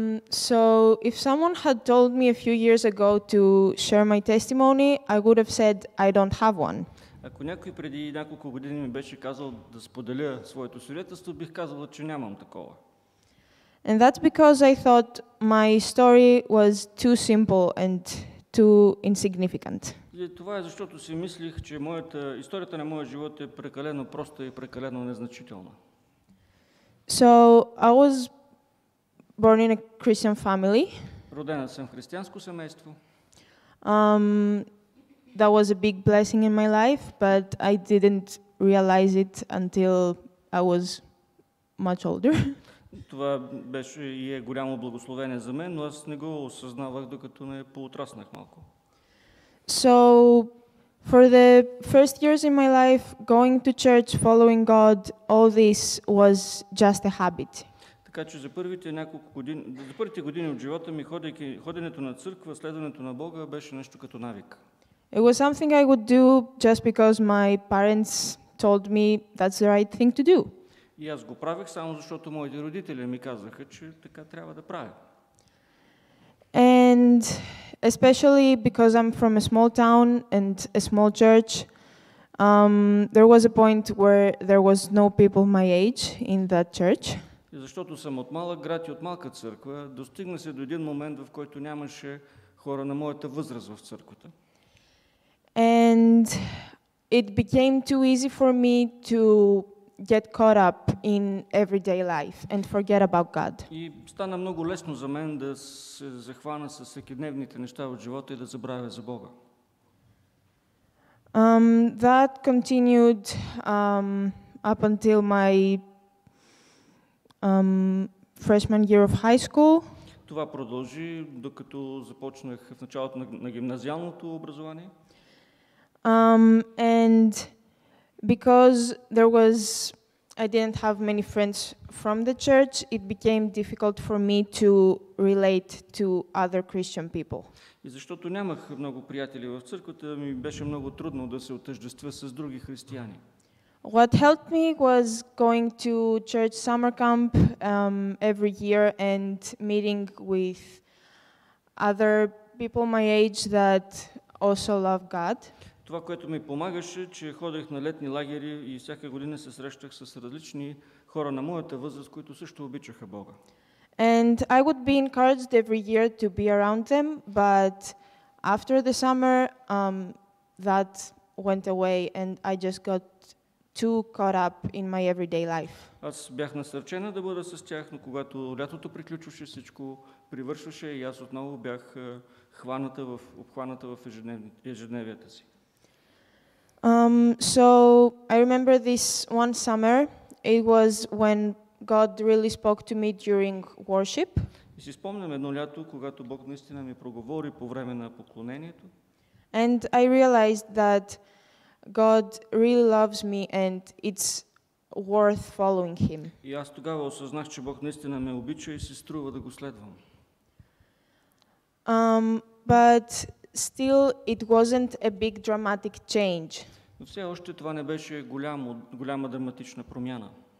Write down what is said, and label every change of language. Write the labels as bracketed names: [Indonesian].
[English] So, if someone had told me a few years ago to share my testimony, I would have said I don't have one. [Bulgarian] Ако някой преди няколко години ми беше казал да споделя своето свидетелство, бих казал, че нямам такова. [English] And that's because I thought my story was too simple and too insignificant. [Bulgarian] И това е защото си мислих, че историята на моя живот е прекалено проста и прекалено незначителна. [English] So, I was born in a Christian family. [Bulgarian] Родена съм в християнско семейство. [English] That was a big blessing in my life, but I didn't realize it until I was much older. [Bulgarian] Това беше и е голямо благословение за мен, но аз не го осъзнавах, докато не поотраснах малко. [English] So, for the first years in my life, going to church, following God, all this was just a habit. [Bulgarian] Така че за първите години от живота ми ходенето на църква, следването на Бога беше нещо като навик. [English] It was something I would do just because my parents told me that's the right thing to do. [Bulgarian] И аз го правех само защото моите родители ми казаха, че така трябва да правя. [English] And especially because I'm from a small town and a small church, there was a point where there was no people my age in that church. [Bulgarian] И защото съм от малък град и от малка църква, достигна се до един момент, в който нямаше хора на моята възраст в църквата. [English] And it became too easy for me to get caught up in everyday life and forget about God. [Bulgarian] И стана много лесно за мен да се захвана с всекидневните неща от живота и да забравя за Бога. [English] That continued up until my freshman year of high school. [Bulgarian] Това продължи, докато започнах в началото на гимназиалното образование. [English] And because I didn't have many friends from the church, it became difficult for me to relate to other Christian people. [Bulgarian] И защото нямах много приятели в църквата, ми беше много трудно да се отъждествя с други християни. [English] What helped me was going to church summer camp every year and meeting with other people my age that also love God. [Bulgarian] Това, което ми помагаше, че ходех на летни лагери и всяка година се срещах с различни хора на моята възраст, които също обичаха Бога. [English] And I would be encouraged every year to be around them, but after the summer, that went away and I just got too caught up in my everyday life. [Bulgarian] Аз бях насърчена да бъда с тях, но когато лятото приключваше, всичко привършваше и аз отново бях обхваната в ежедневията си. [English] So I remember this one summer. It was when God really spoke to me during worship. [Bulgarian] И си спомням едно лято, когато Бог наистина ми проговори по време на поклонението. [English] And I realized that God really loves me and it's worth following him. [Bulgarian] И аз тогава осъзнах, че Бог наистина ме обича и се струва да го следвам. [English] But still it wasn't a big dramatic change. [Bulgarian] Но все още това не беше голяма драматична промяна.